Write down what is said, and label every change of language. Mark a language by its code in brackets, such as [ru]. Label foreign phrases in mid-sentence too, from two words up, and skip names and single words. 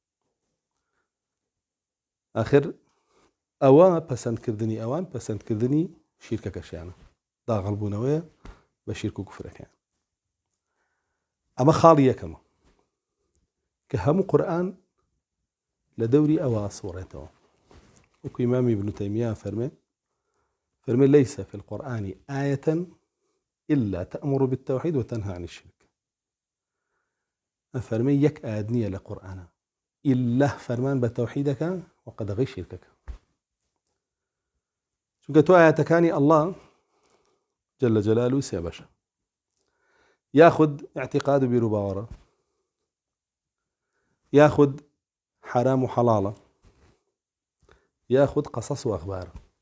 [ckb] ئاخر ئەوە پەسەندکردنی ئەوان پەسەندکردنی شیرکەکەشیانە، داغەڵبوونەوەیە بە شیرک و کوفرەکەیان. ئەمە خاڵی یەکەمە کە هەموو قورئان لە دەوری ئەوە سوڕێتەوە. وەکو ئیمامی ابن تەیمیە فەرمێ [ar] ليس في القرآن آية إلا تأمر بالتوحيد وتنهى عن الشرك. [ckb] فەرمێ یەک ئاەت نییە لە قورئانە ئیلا فەرمان بە تەوحیدەکە و قەدەغەی شیرکەکە، چونکە تۆ ئاەتەکانی الله جل جلاله سێ بەشە: یاخود اعتقاد و بیر و باوەڕە، یاخود حرام و حەڵاڵە، یاخود قەسەس و ئەخبارە.